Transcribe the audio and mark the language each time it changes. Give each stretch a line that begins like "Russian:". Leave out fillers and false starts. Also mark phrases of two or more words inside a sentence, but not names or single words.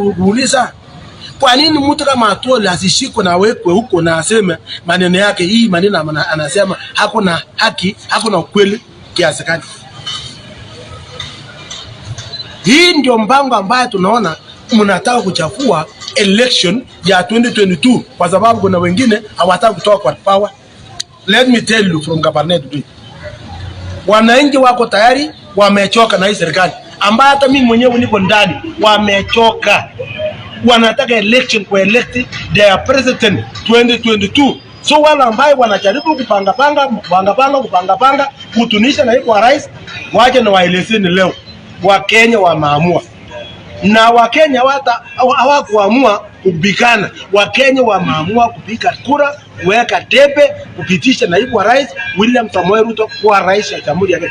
Swahili: Mimi nataka kuuliza Kwa nini mtu kama Atuoli asishikwe na wekwe huko na aseme maneno yake, hii maneno anasema hakuna haki, hakuna ukweli kiasi gani? Hii ndio mpango ambayo tunaona mnataka kuchafua election ya 2022 kwa sababu kuna wengine hawataka kutoka kwa power.
English: Let me tell you from Governor today,
Swahili: wananchi wako tayari, wamechoka na hii serikali ambayo hata mimi mwenyewe niko ndani, wamechoka. Wanataka election kwa
English: elect their president
Swahili: 2022. So wala ambaye wanajaribu kupanga kutunisha na kwa rais, waje na waelezeni leo Wakenya wameamua. Na Wakenya hawakuamua kubikana. Wakenya wameamua kupiga kura, kuweka debe, kupitisha naibu wa rais William Samoei Ruto kwa rais ya Jamhuri ya Kenya.